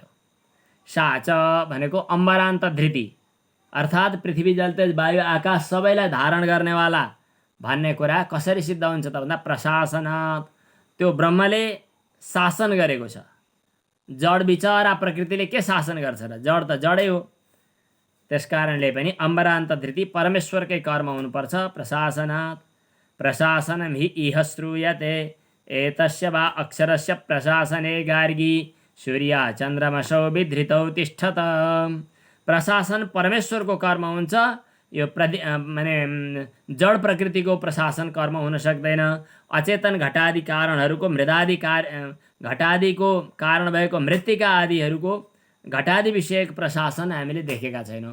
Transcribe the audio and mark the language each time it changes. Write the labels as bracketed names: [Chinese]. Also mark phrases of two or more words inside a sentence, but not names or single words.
[Nepali] साच भनेको [Sanskrit] अम्बरान्त धृति [Nepali] अर्थात् पृथ्वी जल तेज वायु आकाश सबैलाई धारण गर्नेवाला भन्ने कुरा कसरी सिद्ध हुन्छ त भन्दा प्रशासनात् त्यो ब्रह्मले शासन गरेको छ। जड बिचरा प्रकृतिले के शासन गर्छ र? जड त जडै हो। त्यसकारणले पनि [Sanskrit] अम्बरान्त धृति [Nepali] परमेश्वरकै कर्म हुनुपर्छ। [Sanskrit] प्रशासनात् प्रशासनं हि इह श्रूयते एतस्य वा अक्षरस्य प्रशासने गार्गी सूर्य चन्द्रमसौ विधृतौ तिष्ठत। [Nepali] प्रशासन परमेश्वरको कर्म हुन्छ। यो माने जड प्रकृतिको प्रशासन कर्म हुन सक्दैन। अचेतन घटादि कारणहरूको घटादिको कारण भएको मृत्तिका आदिहरूको घटादि विषयक प्रशासन हामीले देखेका छैनौँ।